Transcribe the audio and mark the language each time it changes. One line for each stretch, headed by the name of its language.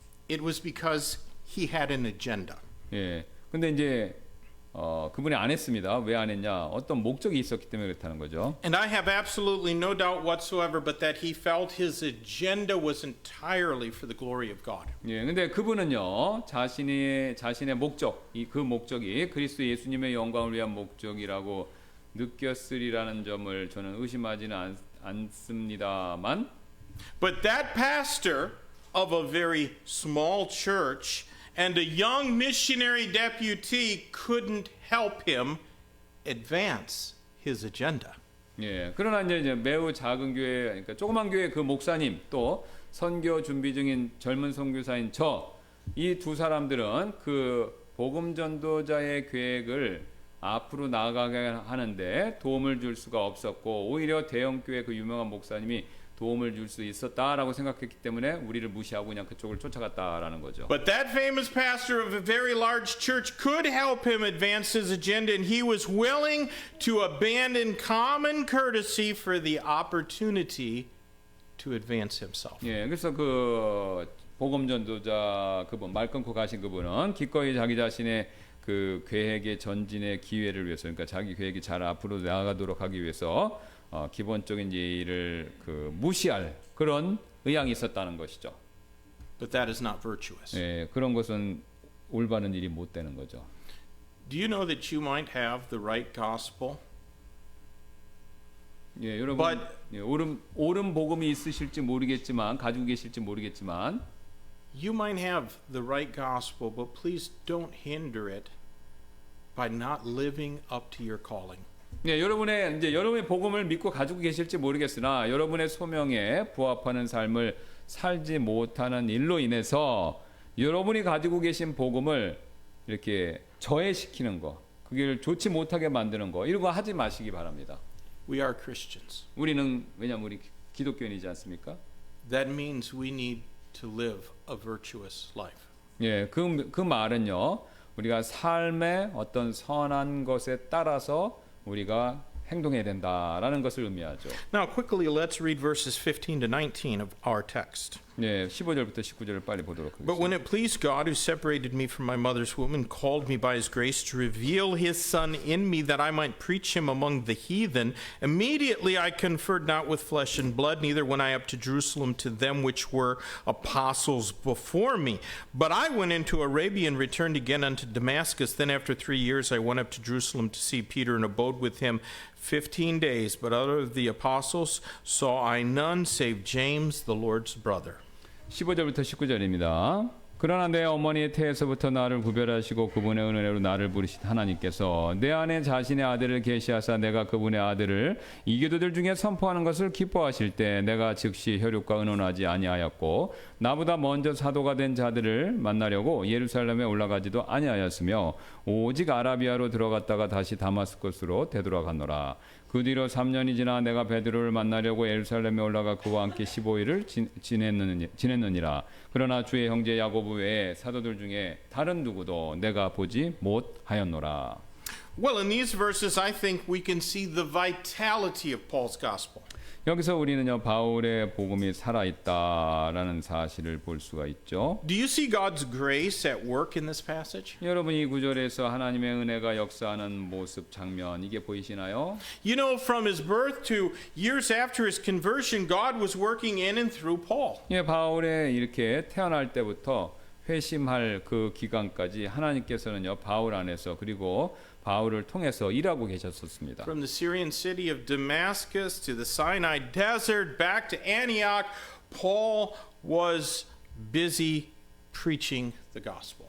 English: It was because he had an agenda.
Korean: 예, 근데 이제 그분이 안 했습니다. 왜 안 했냐? 어떤 목적이 있었기 때문에 그렇다는 거죠.
English: And I have absolutely no doubt whatsoever but that he felt his agenda was entirely for the glory of God.
Korean: 예, 근데 그분은요 자신의 목적, 그 목적이 그리스도 예수님의 영광을 위한 목적이라고 느꼈으리라는 점을 저는 의심하지는 않습니다만.
English: But that pastor of a very small church and a young missionary deputy couldn't help him advance his agenda.
Korean: 예, 그러나 이제 매우 작은 교회, 그러니까 조그만 교회 그 목사님 또 선교 준비 중인 젊은 선교사인 이 두 사람들은 그 복음 전도자의 계획을 앞으로 나아가게 하는데 도움을 줄 수가 없었고 오히려 대형 교회 그 유명한 목사님이 도움을 줄 수 있었다라고 생각했기 때문에 우리를 무시하고 그냥 그쪽을 쫓아갔다라는 거죠.
English: But that famous pastor of a very large church could help him advance his agenda, and he was willing to abandon common courtesy for the opportunity to advance himself.
Korean: 예, 그래서 그 복음 전도자 그분 말 끊고 가신 그분은 기꺼이 자기 자신의 그 계획의 전진의 기회를 위해서, 그러니까 자기 계획이 잘 앞으로 나아가도록 하기 위해서 기본적인 예의를 무시할 그런 의향이 있었다는 것이죠.
English: But that is not virtuous.
Korean: 예, 그런 것은 올바른 일이 못 되는 거죠.
English: Do you know that you might have the right gospel?
Korean: 예, 여러분,
English: But-
Korean: 예, 옳은 복음이 있으실지 모르겠지만 가지고 계실지 모르겠지만
English: You might have the right gospel, but please don't hinder it by not living up to your calling.
Korean: 네, 여러분의 복음을 믿고 가지고 계실지 모르겠으나 여러분의 소명에 부합하는 삶을 살지 못하는 일로 인해서 여러분이 가지고 계신 복음을 이렇게 저해시키는 거, 그게 좋지 못하게 만드는 거, 이런 거 하지 마시기 바랍니다.
English: We are Christians.
Korean: 왜냐하면 우리 기독교인이지 않습니까?
English: That means we need to live a virtuous life.
Korean: 예, 그 말은요, 우리가 삶의 어떤 선한 것에 따라서 우리가 행동해야 된다라는 것을 의미하죠.
English: Now, quickly, let's read verses 15 to 19 of our text.
Korean: 네, 15절부터 19절을 빨리 보도록
English: But when
Korean: 하겠습니다.
English: it pleased God, who separated me from my mother's womb and called me by his grace to reveal his Son in me that I might preach him among the heathen, immediately I conferred not with flesh and blood, neither went I up to Jerusalem to them which were apostles before me. But I went into Arabia and returned again unto Damascus. Then after 3 years I went up to Jerusalem to see Peter and abode with him 15 days. But out of the apostles saw I none save James, the Lord's brother.
Korean: 15절부터 19절입니다. 그러나 내 어머니의 태에서부터 나를 구별하시고 그분의 은혜로 나를 부르신 하나님께서 내 안에 자신의 아들을 계시하사 내가 그분의 아들을 이교도들 중에 선포하는 것을 기뻐하실 때 내가 즉시 혈육과 의논하지 아니하였고 나보다 먼저 사도가 된 자들을 만나려고 예루살렘에 올라가지도 아니하였으며 오직 아라비아로 들어갔다가 다시 다마스커스로 되돌아갔노라. 그 뒤로 3년이 지나 내가 베드로를 만나려고 예루살렘에 올라가 그와 함께 15일을 지냈느니라. 그러나 주의 형제 야고보 외에 사도들 중에 다른 누구도 내가 보지 못하였노라.
English: Well, in these verses, I think we can see the vitality of Paul's gospel.
Korean: 여기서 우리는요 바울의 복음이 살아있다라는 사실을 볼 수가 있죠.
English: Do you see God's grace at work in this passage?
Korean: 여러분 이 구절에서 하나님의 은혜가 역사하는 모습 장면 이게 보이시나요?
English: You know, from his birth to years after his conversion, God was working in and through Paul.
Korean: 예, 바울의 이렇게 태어날 때부터 회심할 그 기간까지 하나님께서는요 바울 안에서 그리고 바울을 통해서 일하고 계셨었습니다.
English: From the Syrian city of Damascus to the Sinai desert back to Antioch, Paul was busy preaching the gospel.